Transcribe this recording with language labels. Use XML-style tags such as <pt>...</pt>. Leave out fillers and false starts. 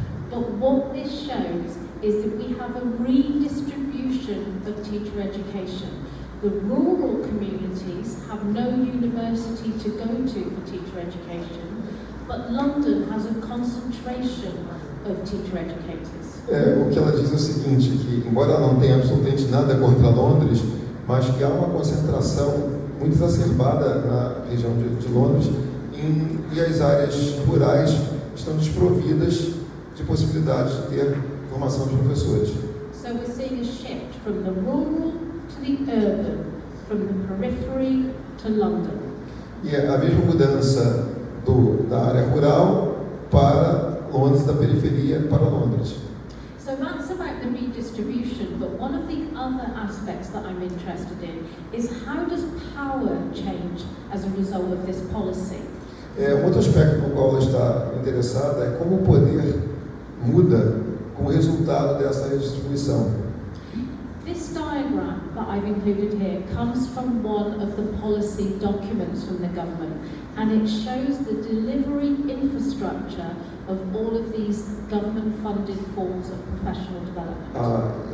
<en>But what this shows is that we have a redistribution of teacher education. The rural communities have no university to go to for teacher education, but London has a concentration of teacher educators.</en> <pt>O que ela diz é o seguinte, que embora ela não tenha absolutamente nada contra Londres, mas que há uma concentração muito exacerbada na região de Londres e as áreas rurais estão desprovidas de possibilidades de ter formação de professores.</pt> <en>So we're seeing a shift from the rural to the urban, from the periphery to London.</en> <pt>E a mesma mudança da área rural para Londres, da periferia para Londres.</pt> <en>So that's about the redistribution, but one of the other aspects that I'm interested in is how does power change as a result of this policy?</en> <pt>Outro aspecto no qual ela está interessada é como o poder muda como resultado dessa redistribuição.</pt> <en>This diagram that I've included here comes from one of the policy documents from the government, and it shows the delivery infrastructure of all of these government-funded forms of professional development.</en>